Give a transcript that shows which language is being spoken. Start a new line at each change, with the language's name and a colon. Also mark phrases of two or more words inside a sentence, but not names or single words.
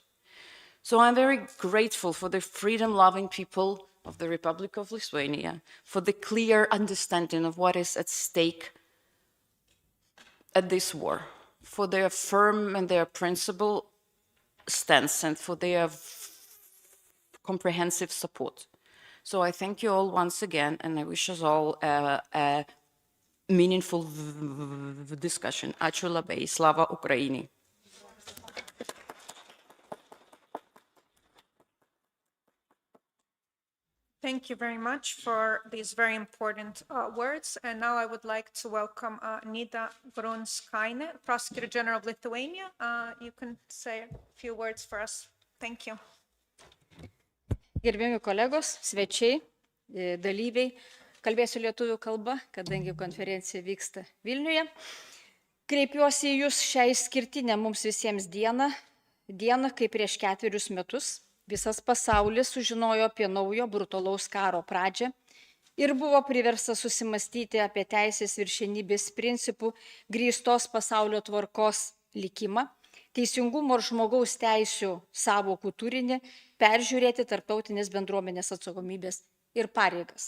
English: So I'm very grateful for the freedom-loving people of the Republic of Lithuania, for the clear understanding of what is at stake at this war, for their firm and their principled stance, and for their comprehensive support. So I thank you all once again, and I wish us all a meaningful discussion.
Lithuanian: Ačiū labai.
Ukrainian: Slava Ukraini.
English: Thank you very much for these very important words. And now I would like to welcome Nida Grunskaine, Prosecutor General of Lithuania. You can say a few words for us. Thank you.
Lithuanian: Gerbiami kolegos, svečiai, dalyviai, kalbėsiu lietuvių kalba, kadangi konferencija vyksta Vilniuje. Kreipiuosi į jūs šią išskirtinę mums visiems dieną, kai prieš 4 metus visas pasaulis sužinojo apie naujo brutalaus karo pradžią ir buvo priverstas susimastyti apie teisės viršenybės principų grįstos pasaulio tvarkos likimą, teisingumo ir žmogaus teisių sąvokų turinį, peržiūrėti tarptautinės bendruomenės atsakomybės ir pareigas.